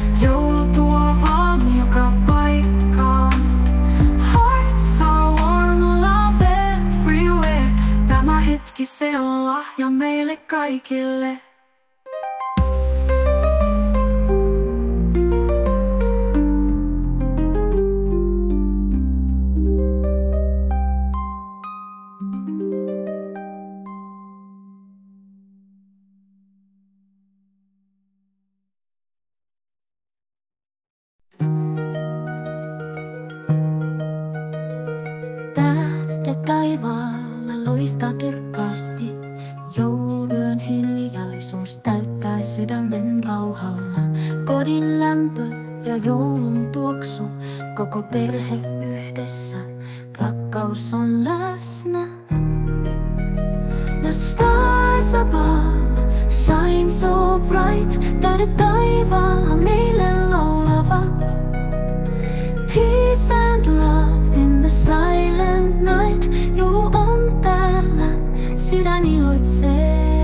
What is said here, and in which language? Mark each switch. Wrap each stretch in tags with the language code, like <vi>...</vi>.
<fi>Joulu tuo valmi joka paikkaan.</fi> <en>Hearts are warm, love everywhere.</en> <fi>Tämä hetki se on lahja meille kaikille. Tähdet taivaalla loistaa kirkkaasti. Jouluyön hiljaisuus täyttää sydämen rauhalla. Kodin lämpö ja joulun tuoksu, koko perhe yhdessä. Rakkaus on läsnä.</fi> <en>The stars above shine so bright.</en> <fi>Tähdet taivaalla meille laulavat.</fi> <en>Peace and love in the silent night.</en> <fi>Joulu on täällä, sydän iloitsee.</fi>